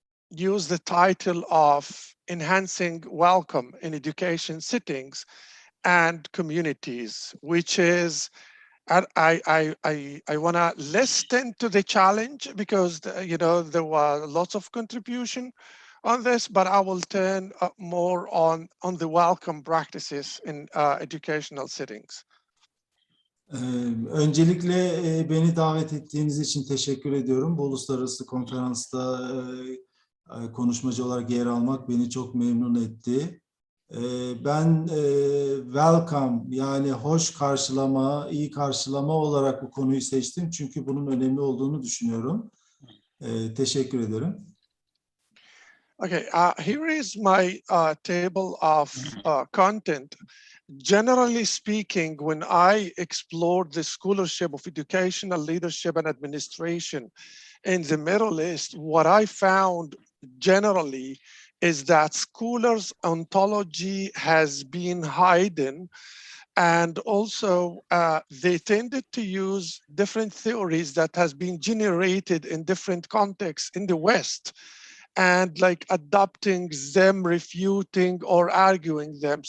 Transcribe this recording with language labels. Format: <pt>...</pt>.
<en>use the title of Enhancing Welcome in Education Settings and Communities, which is, I want to listen to the challenge because, there were lots of contribution on this, but I will turn more on the welcome practices in educational settings.</en> <tr>Öncelikle beni davet ettiğiniz için teşekkür ediyorum. Bu uluslararası konferansta konuşmacı olarak yer almak beni çok memnun etti. Ben welcome yani hoş karşılama, iyi karşılama olarak bu konuyu seçtim. Çünkü bunun önemli olduğunu düşünüyorum. Teşekkür ederim.</tr> <en>Okay, here is my table of content. Generally speaking, when I explored the scholarship of educational leadership and administration in the Middle East, what I found generally is that scholars' ontology has been hidden, and also they tended to use different theories that has been generated in different contexts in the West, and like adopting them, refuting or arguing them.</en>